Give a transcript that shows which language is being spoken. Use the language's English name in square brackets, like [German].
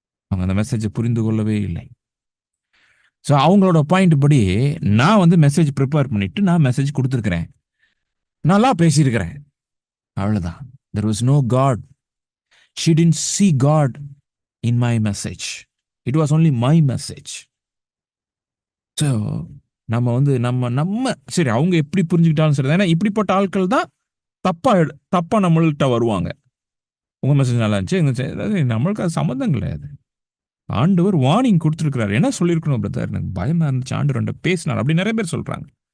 [Tamil] அவங்க அந்த மெசேஜை புரிந்து கொள்ளவே இல்லை. ஸோ அவங்களோட பாயிண்ட் படி நான் வந்து மெசேஜ் ப்ரிப்பேர் பண்ணிட்டு நான் மெசேஜ் கொடுத்துருக்கிறேன், நல்லா பேசியிருக்கிறேன், அவ்வளோதான். [English] There was no God. She didn't see God in my message. It was only my message. [Tamil] So நம்ம வந்து நம்ம சரி, அவங்க எப்படி புரிஞ்சுக்கிட்டாலும் சரி, ஏன்னா இப்படிப்பட்ட ஆட்கள் தான் தப்பா நம்மள்கிட்ட வருவாங்க. உங்கள் மெசேஜ் நல்லா இருந்துச்சு, நம்மளுக்கு அது சம்மந்தம் கிடையாது. ஆண்டவர் வார்னிங் கொடுத்துருக்கிறார். என்ன சொல்லியிருக்கணும் பிரதர், எனக்கு பயமா இருந்துச்சு, ஆண்டவர் பேசினார் அப்படி நிறைய பேர் சொல்றாங்க.